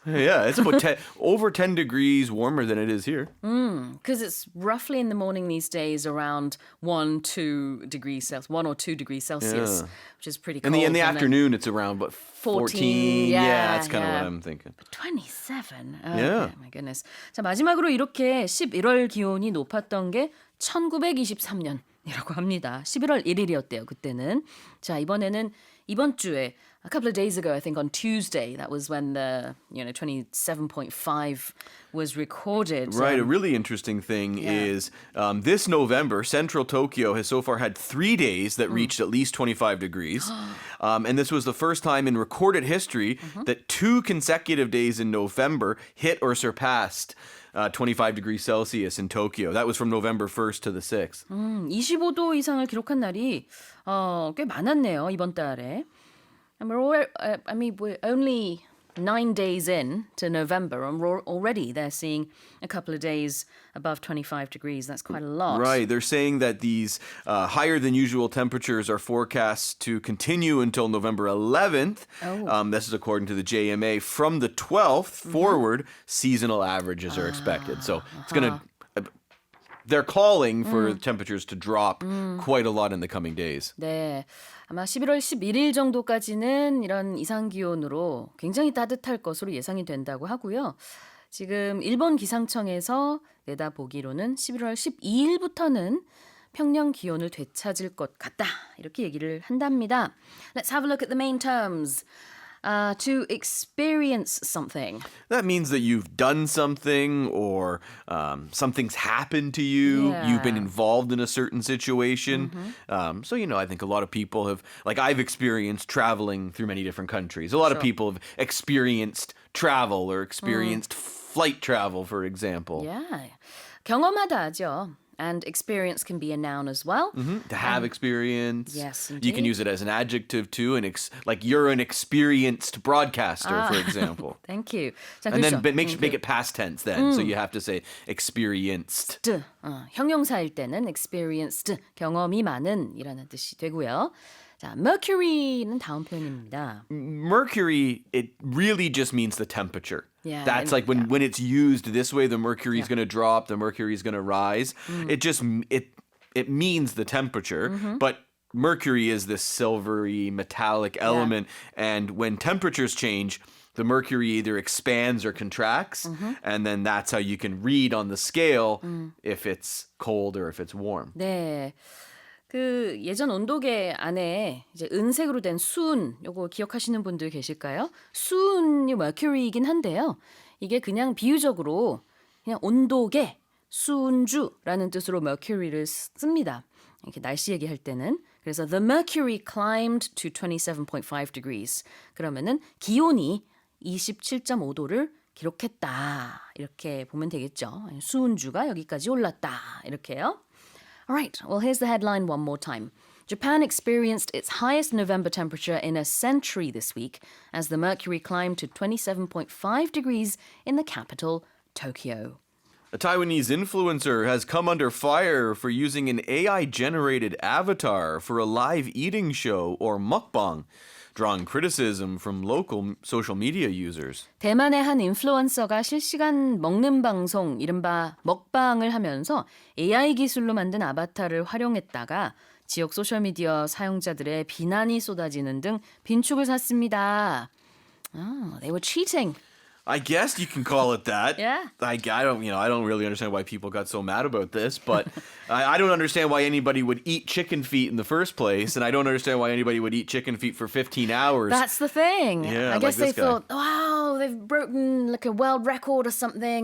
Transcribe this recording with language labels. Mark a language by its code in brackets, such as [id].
[en] Yeah, it's about over 10 degrees warmer than it is here. Because it's roughly in the morning these days around 1 or 2 degrees Celsius, which is pretty cold. In the afternoon, it's around 14. Yeah, that's kind of what I'm thinking. 27. Oh, Yeah. okay, my goodness. [ko] 자, 마지막으로 이렇게 11월 기온이 높았던 게 1923년이라고 합니다. 11월 1일이었대요, 그때는. 자, 이번 주에 [en] a couple of days ago, I think on Tuesday, that was when the 27.5 was recorded. Right. A really interesting thing is this November, central Tokyo has so far had 3 days that reached at least 25 degrees. And this was the first time in recorded history that 2 consecutive days in November hit or surpassed 25 degrees Celsius in Tokyo. That was from November 1st to the 6th. [ko] 25도 이상을 기록한 날이 꽤 많았네요, 이번 달에. [en] And we're only 9 days in to November, and already they're seeing a couple of days above 25 degrees. That's quite a lot. Right. They're saying that these higher than usual temperatures are forecast to continue until November 11th. This is according to the JMA. From the 12th forward, seasonal averages are expected. So it's going to... They're calling for temperatures to drop quite a lot in the coming days. [ko] 네. 아마 11월 11일 정도까지는 이런 이상 기온으로 굉장히 따뜻할 것으로 예상이 된다고 하고요. 지금 일본 기상청에서 내다보기로는 11월 12일부터는 평년 기온을 되찾을 것 같다. 이렇게 얘기를 한답니다. [en] Let's have a look at the main terms. To experience something. That means that you've done something or something's happened to you. Yeah. You've been involved in a certain situation. So, I think a lot of people have, like I've experienced traveling through many different countries. A lot of people have experienced travel or experienced flight travel, for example. [ko] Yeah. 경험하다 하죠. [en] And experience can be a noun as well. To have experience. Yes, You can indeed. use it as an adjective too. Like you're an experienced broadcaster, for example. Thank you. 자, And then [ko] 그렇죠. [en] make it past tense then. So you have to say experienced. [ko] 형용사일 때는 experienced, 경험이 많은 이라는 뜻이 되고요. 자, mercury는 다음 표현입니다. [en] Mercury, it really just means the temperature. Yeah, That's like when it's used this way, the mercury is going to drop, the mercury is going to rise. It just it means the temperature, but mercury is this silvery metallic element, and when temperatures change, the mercury either expands or contracts, and then that's how you can read on the scale if it's cold or if it's warm. [ko] 네. 그 예전 온도계 안에 이제 은색으로 된 수은 요거 기억하시는 분들 계실까요? 수은이 mercury이긴 한데요. 이게 그냥 비유적으로 그냥 온도계, 수은주라는 뜻으로 mercury를 씁니다. 이렇게 날씨 얘기할 때는. [en] 그래서 the mercury climbed to 27.5 degrees. [ko] 그러면은 기온이 27.5도를 기록했다. 이렇게 보면 되겠죠. 수은주가 여기까지 올랐다. 이렇게요. [en] All right, well, here's the headline one more time. Japan experienced its highest November temperature in a century this week as the mercury climbed to 27.5 degrees in the capital, Tokyo. A Taiwanese influencer has come under fire for using an AI-generated avatar for a live eating show or mukbang, drawing criticism from local social media users. [ko] 대만의 한 인플루언서가 실시간 먹는 방송, 이른바 먹방을 하면서 AI 기술로 만든 아바타를 활용했다가 지역 소셜미디어 사용자들의 비난이 쏟아지는 등 빈축을 샀습니다. [en] Oh, they were cheating. I guess you can call it that. Yeah. I don't really understand why people got so mad about this, but I don't understand why anybody would eat chicken feet in the first place, and I don't understand why anybody would eat chicken feet for 15 hours. That's the thing. Yeah, I guess like this they guy. thought, wow, they've broken like a world record or something.